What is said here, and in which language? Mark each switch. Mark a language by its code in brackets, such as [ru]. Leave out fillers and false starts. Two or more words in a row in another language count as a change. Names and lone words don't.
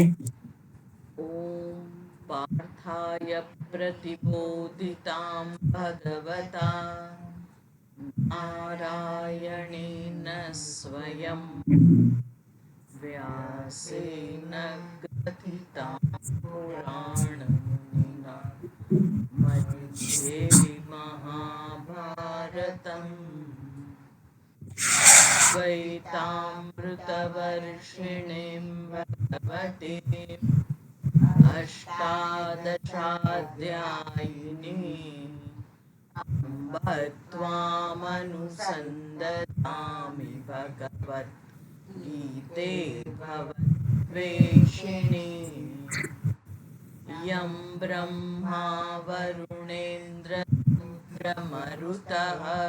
[sa] ઓમ પાર્થાય પ્રતિબોધિતાં ભગવતા નારાયણેન સ્વયં વ્યાસેન ગ્રથિતાં પુરાણમુનિના मध्ये महाभारतम् द्वैतामृतवर्षिणीं भगवतीम् अष्टादशाध्यायिनीम् अम्ब त्वामनुसन्दधामि भगवद्गीते भवद्वेषिणी यं ब्रह्मा वरुणेन्द्ररुद्रमरुतः